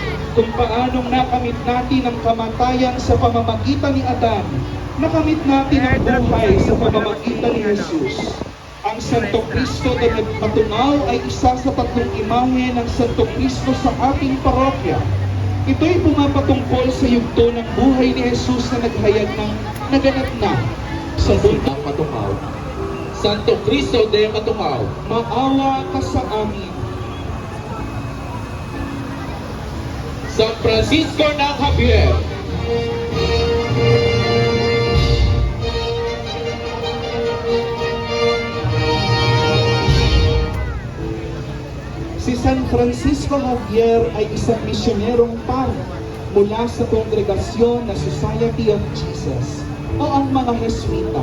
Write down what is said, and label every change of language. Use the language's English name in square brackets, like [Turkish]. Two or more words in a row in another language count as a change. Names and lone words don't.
[Filipino] kung paanong nakamit natin ang kamatayan sa pamamagitan ni Adan, nakamit natin ang buhay sa pamamagitan ni Jesus. Ang Santo Cristo na nagpatungaw ay isa sa tatlong imahe ng Santo Cristo sa ating parokya. Ito'y pumapatungkol sa yugto ng buhay ni Jesus na naghayag ng naganap na sa mundo. Matungaw. Santo Cristo de Matungaw, Maawa ka sa amin. San Francisco ng Javier, Si San Francisco Javier ay isang misyonerong pari mula sa kongregasyon na Society of Jesus o ang mga Jesuita.